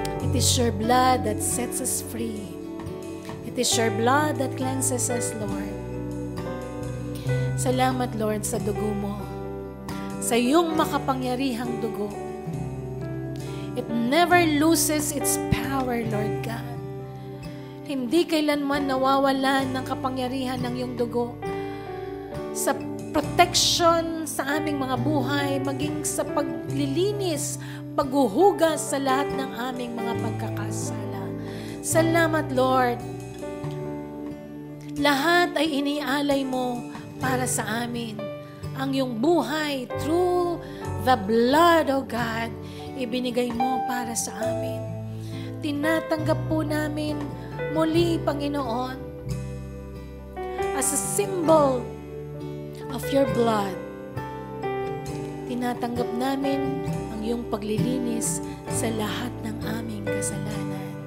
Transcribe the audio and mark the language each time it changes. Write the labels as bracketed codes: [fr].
[en] It is your blood that sets us free. It is your blood that cleanses us, Lord. [tl] Salamat, Lord, sa dugo mo. Sa iyong makapangyarihang dugo. [en] It never loses its power, Lord God. [tl] Hindi kailanman nawawalan ng kapangyarihan ng iyong dugo sa protection sa aming mga buhay, maging sa paglilinis, paghuhugas sa lahat ng aming mga pagkakasala. Salamat, Lord. Lahat ay inialay mo para sa amin. Ang iyong buhay [en] through the blood, [tl] O God, ibinigay mo para sa amin. Tinatanggap po namin muli, Panginoon, [en] as a symbol of your blood. [tl] Tinatanggap namin ang iyong paglilinis sa lahat ng aming kasalanan.